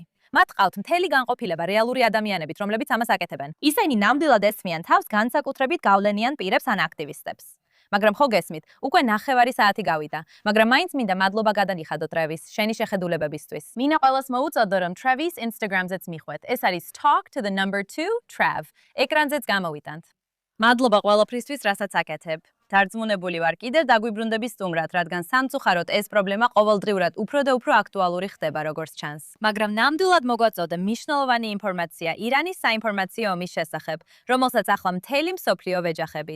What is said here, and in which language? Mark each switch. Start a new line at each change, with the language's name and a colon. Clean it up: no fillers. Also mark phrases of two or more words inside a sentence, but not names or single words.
Georgian: მათ ყავთ მთელი განყოფილება რეალური ადამიანებით, რომლებიც ამას აკეთებენ. ისინი ნამდვილად ესმიან თავს განსაკუთრებით გავლენიან პირებს ან აქტივისტებს. მაგრამ ხო გესმით, უკვე 9 საათი გავიდა, მაგრამ მაინც მინდა მადლობა გადანიხადო Travis შენი შეხედულებებისთვის. მინდა ყველას მოუწოდო, რომ Travis Instagram-ზეც მიხვეთ. ეს არის
English: talk to the number 2 Trav.
Georgian: ეკრანზეც გამოვიტანთ. მადლობა ყველაფრისთვის, რასაც აკეთებ. დარწმუნებული ვარ, კიდევ დაგვიბრუნდები სტუმრად, რადგან სამწუხაროდ ეს პრობლემა ყოველდღიურად უფრო და უფრო აქტუალური ხდება, როგორც ჩანს. მაგრამ ნამდვილად მოგვაწოდე მნიშვნელოვანი ინფორმაცია ირანის საინფორმაციო ომის შესახებ, რომელსაც ახლა მთელი მსოფლიო ვეჯახებით.